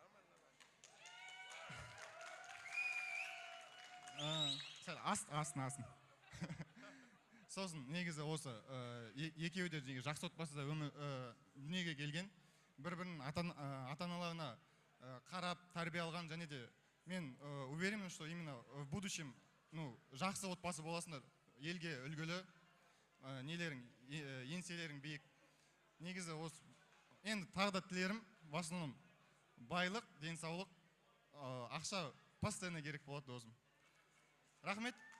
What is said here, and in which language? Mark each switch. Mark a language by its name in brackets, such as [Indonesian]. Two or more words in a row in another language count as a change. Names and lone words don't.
[Kazakh] Сәл астын. Сосын негізі осы екеуі де жақсы отбасыда дүниеге келген, бір-бірінің ата-аналарына қарап тәрбие алған, және де мен уверенмін, [Russian] что именно в будущем [Kazakh] жақсы отбасы боласыңдар, елге үлгілі, нелерің, еңселерің биік. Негізі осы енді тағы да тілерім, [Russian] в основном [Kazakh] байлық, денсаулық, ақша постоянно керек болады досым. Рахмет.